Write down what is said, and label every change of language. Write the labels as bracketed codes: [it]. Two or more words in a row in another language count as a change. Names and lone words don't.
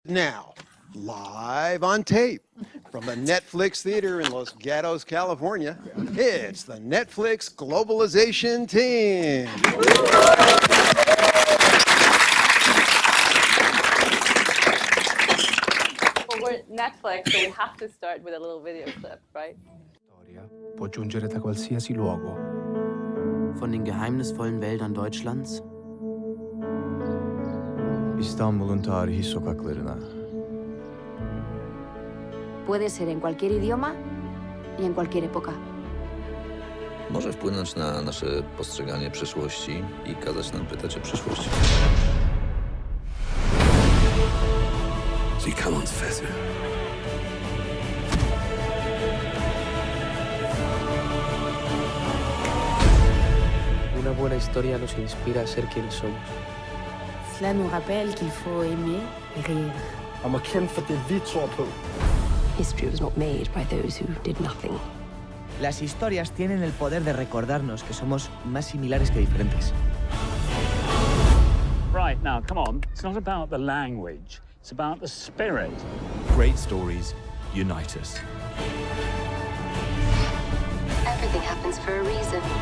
[en] Now, live on tape from the Netflix Theater in Los Gatos, California, it's the Netflix Globalization team. Well, we're Netflix, so we have to start with a little video clip, right? [it] Storia può giungere da qualsiasi luogo. [de] Von den geheimnisvollen Wäldern Deutschlands [tr] İstanbul'un tarihi sokaklarına. [es] Puede ser en cualquier idioma y en cualquier época. [pl] Może wpłynąć na nasze postrzeganie przeszłości i kazać nam pytać o przyszłość. [de] Sie kann uns fesseln. [es] Una buena historia nos inspira a ser quienes somos. [fr] Cela nous rappelle qu'il faut aimer et rire. [da] Man kæmpe for det, vi tror på. [en] History was not made by those who did nothing. [es] Las historias tienen el poder de recordarnos que somos más similares que diferentes. [en] Right, now, come on. It's not about the language. It's about the spirit. Great stories unite us. Everything happens for a reason.